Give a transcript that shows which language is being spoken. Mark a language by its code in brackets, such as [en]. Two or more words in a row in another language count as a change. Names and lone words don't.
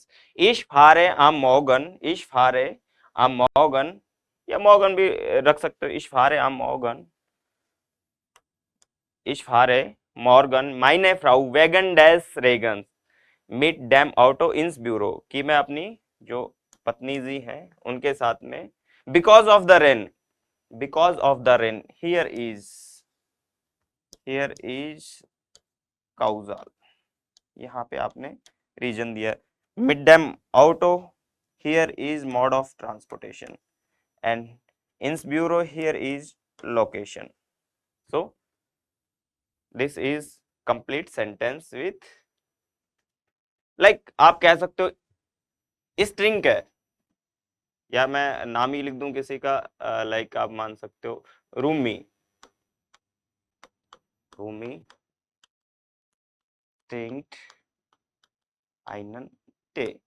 [de] Ich fahre am Morgen, ich fahre am Morgen, [hi] या मॉर्गन भी रख सकते हो, [de] ich fahre am Morgen, ich fahre morgen meine Frau wegen des Regens mit dem Auto ins Büro, [hi] कि मैं अपनी जो पत्नी जी हैं उनके साथ में [en] because of the rain, because of the rain, here is causal, [hi] यहाँ पे आपने रीजन दिया। [de] mit dem Auto, [en] here is mode of transportation, and [de] ins Büro, [en] here is location. so this is complete sentence with, [hi] लाइक आप कह सकते हो स्ट्रिंग है, या मैं नाम ही लिख दूं किसी का, लाइक आप मान सकते हो रूमी, रूमी [de] trinkt einen Tee.